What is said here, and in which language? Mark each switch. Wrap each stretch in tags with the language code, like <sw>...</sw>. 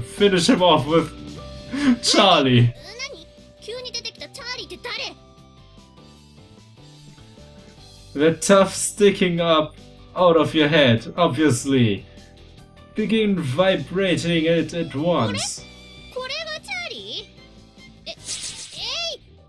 <en>Finish him off with Charlie.</en> <ja>何？急に出てきたチャーリーって誰？</ja> <en>The tuft sticking up out of your head, obviously. Begin vibrating it at once.</en> <ja>これがチャーリー？えい！</ja>